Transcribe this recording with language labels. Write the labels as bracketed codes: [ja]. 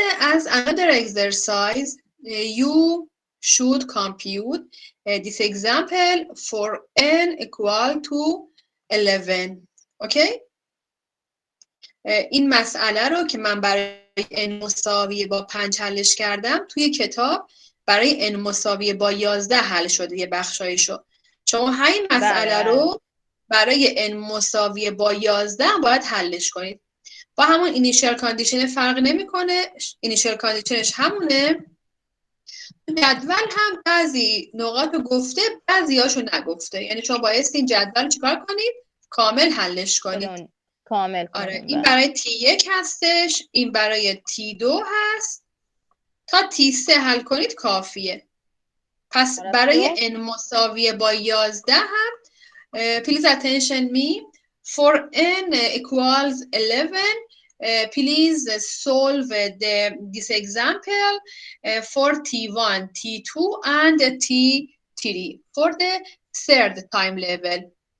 [en] As another exercise, you should compute this example for n equal to 11. Okay. [fa] این مسئله رو که من برای n مساوی با 5 حلش کردم توی کتاب برای n مساوی با 11 حل شده یه بخشایشو. شما همین مسئله رو برای n مساوی با 11 باید حلش کنید. با همون اینیشیال کاندیشن فرق نمیکنه، اینیشیال کاندیشنش همونه. جدول هم بعضی نقاط رو گفته بعضیاشو نگفته، یعنی شما باید این جدول رو چیکار کنید؟ کامل حلش کنید. کامل آره، این برای T1 هستش، این برای T2 هست. تا T3 حل کنید کافیه. پس برای n مساوی با 11 هم [en] please attention me for n equals 11 please solve this example for T1, T2 and T3 for the third time level.